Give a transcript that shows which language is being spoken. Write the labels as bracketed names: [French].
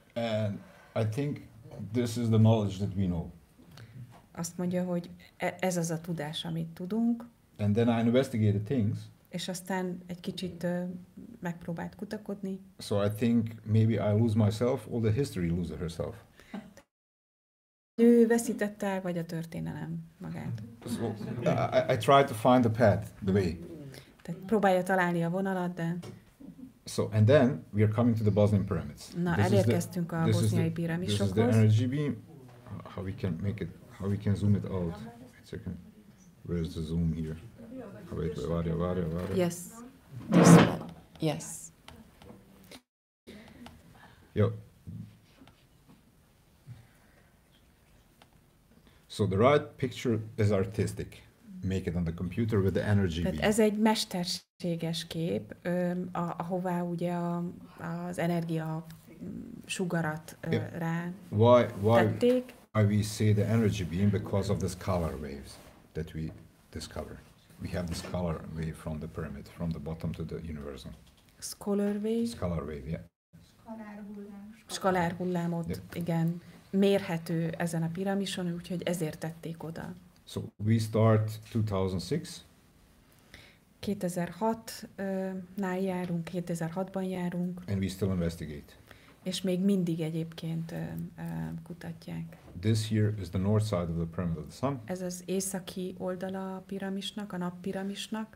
[English] And I think this is the knowledge that we know. [Hungarian] Azt mondja, hogy ez az a tudás, amit tudunk. [English] And then I investigated things. [Hungarian] És aztán egy kicsit megpróbált kutakodni. [English] So I think maybe I lose myself or the history loses herself. [Hungarian] Ő veszítette el, vagy a történelem magát. [English] So I try to find the path, the way. [Hungarian] Tehát próbálja találni a vonalat, de... [English] So, and then we are coming to the Bosnian pyramids. [Hungarian] Na, elérkeztünk a boszniai piramisokhoz. [English] This is the energy beam. How we can make it, how we can zoom it out. Wait a second. Where's the zoom here? Wait, varia. Yes. This one. Yes. Yeah. So the right picture is artistic. Make it on the computer with the energy [Hungarian] Tehát [English] beam. [Hungarian] ez egy mesterséges kép, ahová ugye az energia sugarat rá tették. [English] Why we say the energy beam? Because of the scalar waves that we discover. We have the scalar wave from the pyramid, from the bottom to the universal. Scalar wave? Scalar wave, yeah. [Hungarian] Skalár hullámot, [English] Yeah. [Hungarian] igen, mérhető ezen a piramison, úgyhogy ezért tették oda. [English] So we start 2006. [Hungarian] 2006-nál járunk, 2006-ban járunk, [English] And we still investigate. [Hungarian] és még mindig egyébként kutatják. [English] This here is the north side of the pyramid of the sun. [Hungarian] Ez az északi oldala a piramisnak, a nappiramisnak.